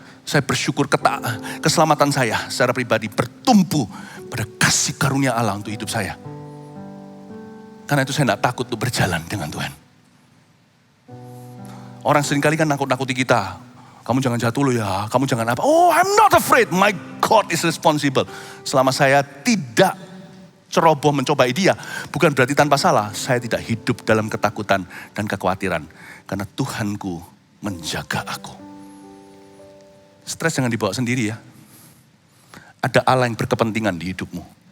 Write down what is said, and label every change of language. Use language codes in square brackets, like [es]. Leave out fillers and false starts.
[id] Saya bersyukur keselamatan saya secara pribadi bertumpu pada kasih karunia Allah untuk hidup saya. Karena itu saya tidak takut untuk berjalan dengan Tuhan. Orang seringkali kan nakut-nakuti kita. Kamu jangan jatuh loh ya, kamu jangan apa. [en] Oh, I'm not afraid, my God is responsible. [id] Selama saya tidak ceroboh mencobai dia, bukan berarti tanpa salah. Saya tidak hidup dalam ketakutan dan kekhawatiran. Karena Tuhanku menjaga aku. Stres jangan dibawa sendiri ya. Ada Allah yang berkepentingan di hidupmu.